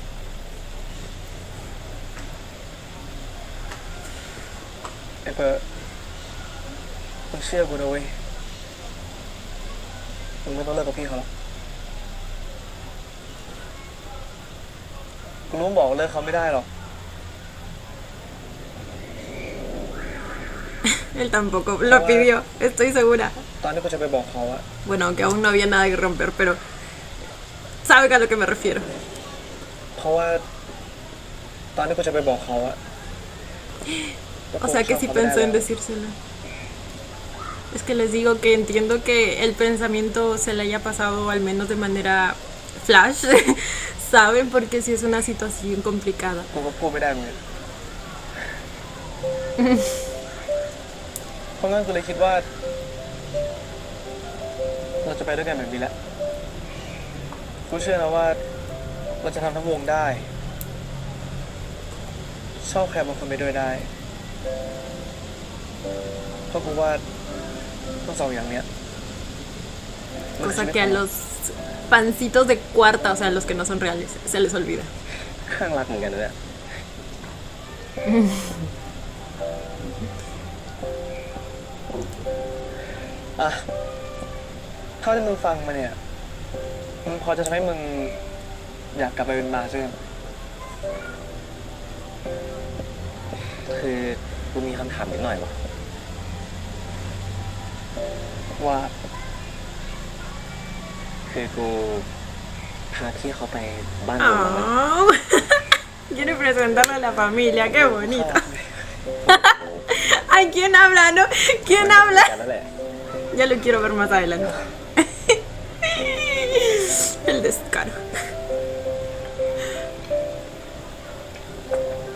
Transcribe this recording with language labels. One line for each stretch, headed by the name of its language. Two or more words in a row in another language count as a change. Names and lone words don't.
Thai: ไอ้เปิร์มึงเชื่อกูนะเว้ยมึงไม่ต้องเลิกกับพี่เขาหรอกกูรู้บอกเลิกเขาไม่ได้หรอก
Spanish: Él tampoco lo pidió, estoy segura.
Thai: ตอนที่กูจะไปบอกเขาอะ
Spanish: Bueno, aunque aún no había nada que romper, pero sabe a lo que me refiero.
Thai: เพราะว่าตอนที่กูจะไปบอกเขาอะ
Spanish: O sea que sí pensó en decírselo. Es que les digo que entiendo que el pensamiento se le haya pasado al menos de manera flash, ¿saben? Porque sí es una situación complicada.
Thai: กูก็พูดไม่ได้เหมือนกันเพราะงั้นกูเลยคิดว่า เราจะไปด้วยกันแบบนี้แหละกูเชื่อนะว่าเราจะทำทั้งวงได้ ชอบใครบางคนไปด้วยได้ เพราะกูว่าทั้งสองอย่างเนี้ย
Spanish: Cosa que a los pancitos de cuarta, o sea, los que no son reales, se les olvida.
Thai: ข้างรักเหมือนกันนะเนี่ย อ่ะเท่าที่มึงฟังมาเนี่ยมึงพอจะทำให้มึงอยากกลับไปเป็นมาใช่ไหม คือกูมีคำถามนิดหน่อยวะ ว่า คือกูพาพี่เขาไปบ้านเราบ้างไหม Oh.
Spanish: Quiere presentarle a la familia, qué bonito. Ay, ¿quién habla, no? ¿Quién habla?
Thai: กันนั่นแหละ
Spanish: Ya lo quiero ver más adelante. El descaro.